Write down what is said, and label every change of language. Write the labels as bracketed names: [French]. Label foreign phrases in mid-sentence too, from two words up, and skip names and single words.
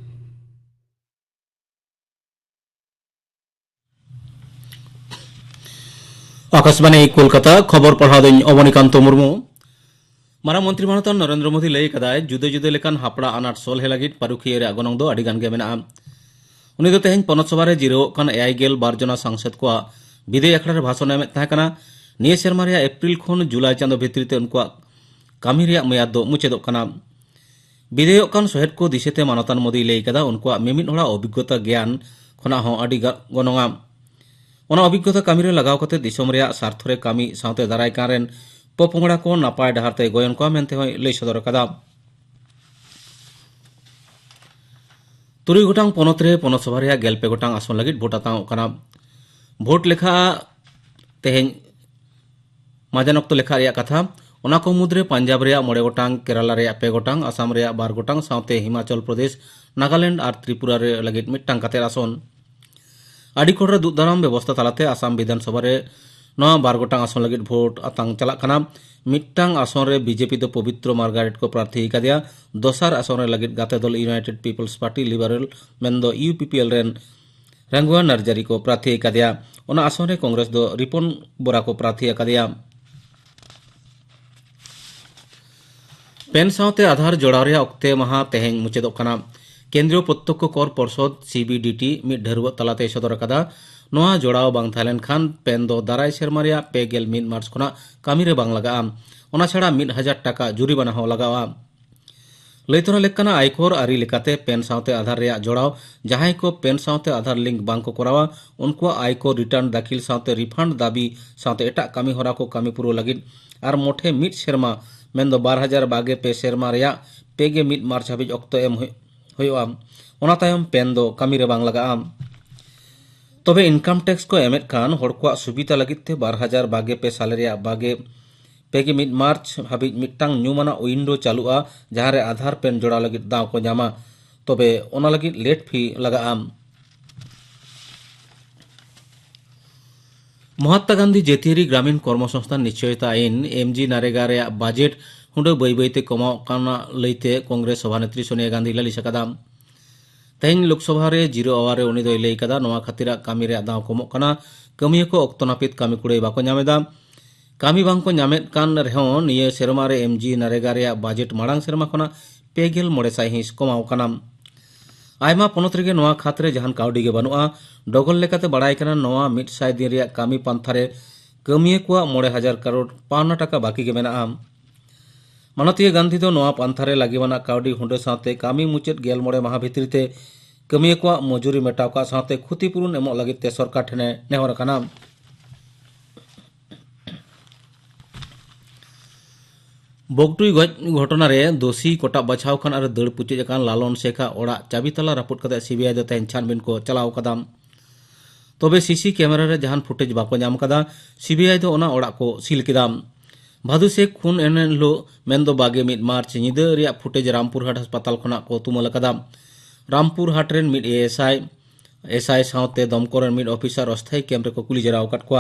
[Santali] आकाशवाणी कोलकाता खबर पढ़ादीन अवनीकांत मुर्मू मारांग मंत्री मानतान नरेंद्र मोदी लई कदाय जुदे जुदे लेकान हापड़ा आनाट सोलहे लागिद पारुखिया रे गनंग दो आडिगान गे मेना उनी दो तेहेन पनत सभा रे जिरो कान 82 जना सांसद को विधेय अखड़ा रे भाषण एम ताहेकाना निये सेरमा रे एप्रिल खन जुलाई चांदो भित्री ते उनका कामी रे मयाद दो मुचेदो काना विधेय कान सहेद को दिसेते मानतान मोदी लई कदा उनका मिमिद होड़ा अभिज्ञता ज्ञान खना हो आडि गनंगा ओना अभिज्ञता कामी रे लगाव कते दिसम रे स्वार्थ रे कामी साउते दाराय कारेन पोपोंगड़ा को नापाय डहारते गोयन को मेनते होय लई सदर कदा तुरुई गोटांग पनत रे पनत सभा रे गेलपे गोटांग आसन लगिद भोट आताव काना भोट लेखा तेहेन माजान अक्तो लेखा रे कथा ओना को मुद्रे पंजाब रे 9 गोटांग केरला रे 2 गोटांग आसाम रे 12 गोटांग साउते हिमाचल प्रदेश नागालैंड और त्रिपुरा रे लगिद मिट्टांग काते आसन आडिकोड़ रे दुदाराम व्यवस्था तालाते आसाम विधानसभा रे नवा 12 गोटांग आसन लगित भोट आतांग चलाक काना। मिट्टांग आसन रे बीजेपी दो पवित्र मार्गारेट को प्रार्थी कादिया। दोसार आसन रे लगित गाते दल यूनाइटेड पीपल्स पार्टी लिबरल मेनदो यूपीपीएल रेन रंगुआ नरजारी को प्रार्थी कादिया। ओना आसन रे कांग्रेस दो रिपन बोरा को प्रार्थी कादिया। पेन सावते आधार जोड़ाव रे ऑक्ते महा तेहें मुचेदोग काना। केंद्रीय प्रत्यक्ष कर परिषद सीबीडीटी मिड ढेरुआ तलाते सदर कादा। नोआ जोड़ाव बांग थालेन खान पेन दो दाराय सेरमा रेया 1 मार्च खना कामी रे बांग लगाआ। ओना छाड़ा 1000 टाका जुरिमाना हो लगावा। लैतरा लेकाना आयकर आरी लेकाते पेन सावते आधार रेया जोड़ाव जहां को पेन सावते आधार लिंक बांग को करावा उनको आयकर रिटर्न दाखिल सावते रिफंड दाबी सावते एटा कामी होरा को कामी पुरो लगित आर मोठे मिड सेरमा मेनदो 2022 सेरमा रेया 1 मार्च हाबिज ऑक्तो एम होयोआ। ओना तायम पेन दो कामी रे बांग लगाआ। तबे [English] income tax [Santali] को एमेट खान हड़कुआ सुविधा लगिते 2022 साल रेया 21 मार्च हाबिज मिट्टांग न्यूमाना विंडो चालुआ जहां रे आधार पेन जोड़ा लगित दाव को जामा। तबे ओना लगित [English] late fee [Santali] लगाआ। महात्मा गांधी जेतियारी ग्रामीण कर्मसंस्थान निश्चयता आईन एमजी नारेगा रे बजेट हुंडो बई बईते कमाओ काना लईते कांग्रेस सभानेत्री सोनिया गांधी लालिस कादा। तेहें लोकसभा रे [English] 0 hour [Santali] रे उनी दोय लई कादा नोआ खातिरा कामी रे दाव कमोग काना। कामिया को ऑक्तो नापित कामी कुड़ाई बाको ᱧᱟᱢᱮᱫᱟ। कामी बांग को ᱧᱟᱢᱮᱫ कान रेहों निये सेरमा रे एमजी नारेगा रे बजेट माड़ांग सेरमा खना 2,500 हिंस कमाओ काना। आयमा पनत रेगे नोआ खातरे जहान काउडी गे बनुआ। डगल लेकाते बड़ाई काना नोआ 100 दिन रे कामी पांथारे कामिया को 9,000 करोड़ पावना टाका बाकी गे मेनाआ। मानतीय गांधी दो नोआ पांथारे लागिवाना काउडी हुंडे साथे कामी मुचेद 9 माह भितरीते कामिया को मजूरी मेटाव का साथे क्षतिपूरण एमो लगिते सरकार ठेने नेहर काना। बगटुई गज घटना रे दोषी कोटा बचाव खान और दड़ पुचे जकान लालन शेखा ओड़ा चाबीतला रापुट कते सीबीआई दो तेन छानबीन को चलाव कदा। तबे [English] CC camera [Santali] रे जहान फुटेज बाको नाम कदा। सीबीआई दो ओना ओड़ा को सील किदा। भादु शेख खून एनलो मेनदो 21 मार्च निदा रे फुटेज रामपुर हाट अस्पताल खना को तुमल कदा। रामपुर हाट रेन मिड एसआई सावते दमकरण मिड ऑफिसर अस्थायी कैमरे को कुली जराव काट कोआ।